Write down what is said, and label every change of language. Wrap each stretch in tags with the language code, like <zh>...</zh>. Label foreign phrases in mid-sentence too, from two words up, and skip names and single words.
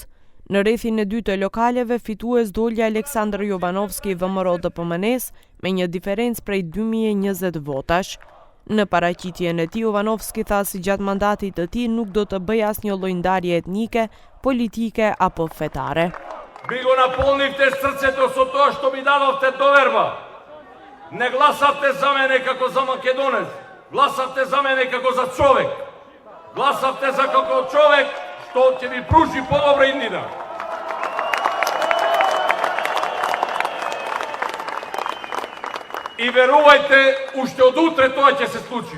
<sq>Në rrethin e dytë të lokaleve, fitues doli Aleksandr Jovanovski VMRO-DPMNES me një diferencë prej 2020 votash. Në paraqitjen e tij, Jovanovski tha se gjatë mandatit të tij nuk do të bëjë asnjë lloj ndarje etnike, politike apo fetare.</sq> <mk>Vi go naполнихте срцето со тоа што ми дадовте доверба. Не гласавте за мене како за македонец, гласавте за мене како за човек. Гласавте за како човек што ќе ви пружи подобра иднина. И верувајте, уште од утре тоа ќе се случи.</mk>